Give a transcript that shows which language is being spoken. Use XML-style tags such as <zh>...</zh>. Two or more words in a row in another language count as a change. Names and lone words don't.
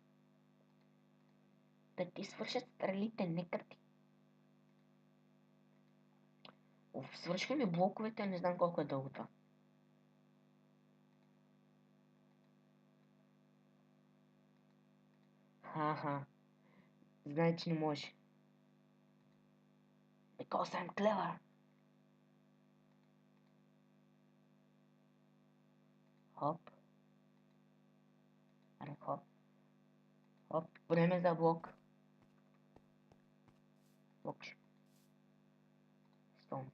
<bg>Да ти свършат стрелите, нека ти. Свършиха ми блоковете, не знам колко е дълго това. Ха. Знае, че не може.</bg> <en>Because I'm clever.</en> <bg>Хоп. Аре, хоп. Хоп. Време за блок. Блокче. Стон.</bg>